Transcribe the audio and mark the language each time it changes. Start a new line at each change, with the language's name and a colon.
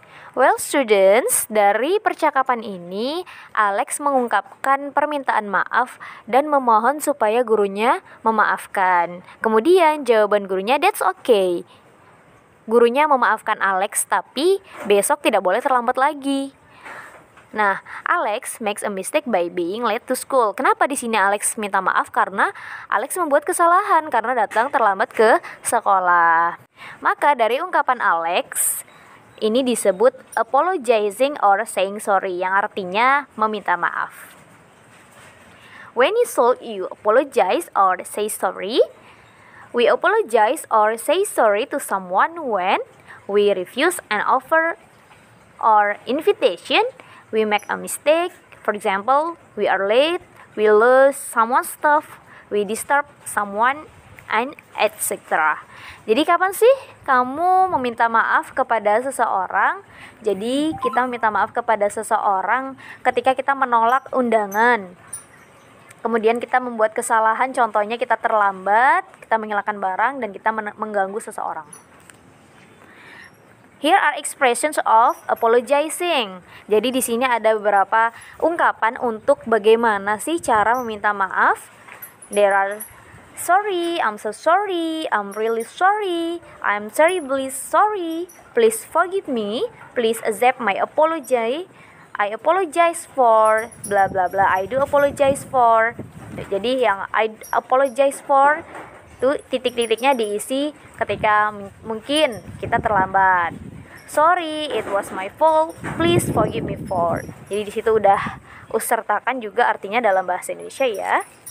English: Well, students,
Indonesian: dari percakapan ini, Alex mengungkapkan permintaan maaf dan memohon supaya gurunya memaafkan. Kemudian jawaban gurunya,
English: that's okay.
Indonesian: Gurunya memaafkan Alex, tapi besok tidak boleh terlambat lagi.
English: Nah, Alex makes a mistake by being late to school.
Indonesian: Kenapa di sini Alex minta maaf? Karena Alex membuat kesalahan karena datang terlambat ke sekolah. Maka dari ungkapan Alex, ini disebut
English: apologizing or saying sorry,
Indonesian: yang artinya meminta maaf.
English: When you apologize or say sorry, we apologize or say sorry to someone when we refuse an offer or invitation, we make a mistake, for example, we are late, we lose someone's stuff, we disturb someone, and etc.
Indonesian: Jadi kapan sih kamu meminta maaf kepada seseorang? Jadi kita meminta maaf kepada seseorang ketika kita menolak undangan. Kemudian kita membuat kesalahan, contohnya kita terlambat, kita menghilangkan barang, dan kita mengganggu seseorang.
English: Here are expressions of apologizing.
Indonesian: Jadi di sini ada beberapa ungkapan untuk bagaimana sih cara meminta maaf.
English: There are sorry, I'm so sorry, I'm really sorry, I'm terribly sorry, please forgive me, please accept my apology, I apologize for bla bla bla, I do apologize for.
Indonesian: Jadi yang
English: I apologize for
Indonesian: itu titik-titiknya diisi ketika mungkin kita terlambat.
English: sorry, it was my fault, please forgive me for.
Indonesian: Jadi di situ udah sertakan juga artinya dalam bahasa Indonesia ya.